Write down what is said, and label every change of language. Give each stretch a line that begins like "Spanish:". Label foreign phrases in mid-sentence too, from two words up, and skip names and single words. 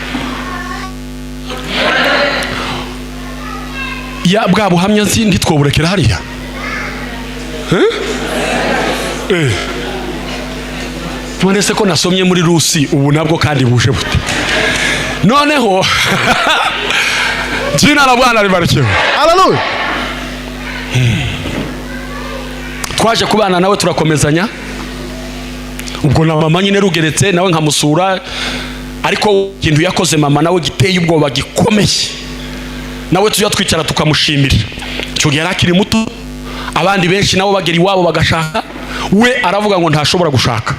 Kinyarwanda: Ya bwa buhamya ntitwoburekera hariya. None se ko nasomye muri Rusi ubu nabwo kandi buje bute.
Swahili: Noneho jina la Bwana libarikiwe. Haleluya.
Kinyarwanda: Twaje kubana nawe turakomezanya. Ubwo na mama nyine rugeretse nawe nkamusura, ariko ikintu yakoze mama nawe giteye ubwoba gikomeye. Nawe tujya twicara tukamushimira. Cyo gihe akiri muto, abandi benshi nabo bagera iwabo bagashaka, we aravuga ngo ntashobora gushaka.